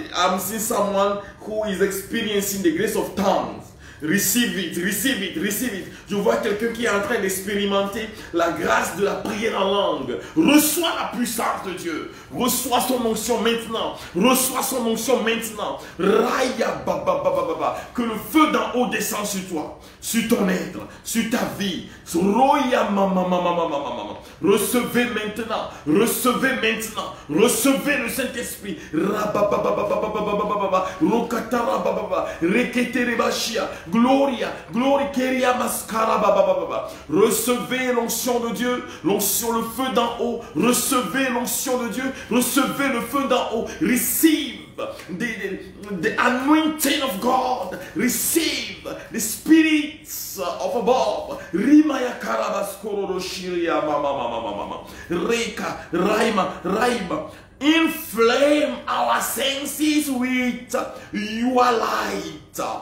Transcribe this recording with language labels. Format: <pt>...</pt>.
<en>I'm seeing someone who is experiencing the grace of tongues. Receive it, receive it, receive it.</en> <fr>Je vois quelqu'un qui est en train d'expérimenter la grâce de la prière en langue. Reçois la puissance de Dieu. Reçois son onction maintenant. Reçois son onction maintenant. Raya baba baba baba. Que le feu d'en haut descende sur toi, sur ton être, sur ta vie. Roya mama mama mama mama. Recevez maintenant. Recevez maintenant. Recevez le Saint-Esprit. Rabababababababababa. Rokatarabababa. Reketerebashia. Gloria, gloria, keria mascara bababa. Recevez l'onction de Dieu, l'onction, le feu d'en haut. Recevez l'onction de Dieu, recevez le feu d'en haut.</fr> <en>Receive the anointing of God. Receive the spirits of above. Rimaya karabaskoro shiria mama mama mama. Reka, raima, raima. Inflame our senses with your light.</en>